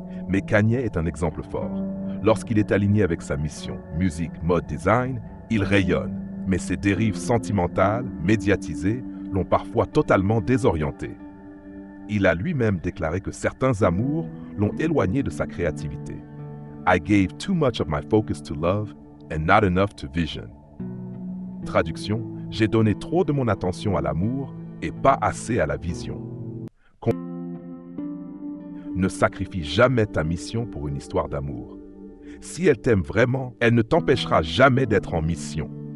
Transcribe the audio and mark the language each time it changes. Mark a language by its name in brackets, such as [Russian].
[French] Mais Kanye est un exemple fort. Lorsqu'il est aligné avec sa mission, musique, mode, design, il rayonne. Mais ses dérives sentimentales, médiatisées, l'ont parfois totalement désorienté. Il a lui-même déclaré que certains amours l'ont éloigné de sa créativité. [English] I gave too much of my focus to love and not enough to vision. [French] Traduction, j'ai donné trop de mon attention à l'amour et pas assez à la vision. Ne sacrifie jamais ta mission pour une histoire d'amour. Si elle t'aime vraiment, elle ne t'empêchera jamais d'être en mission.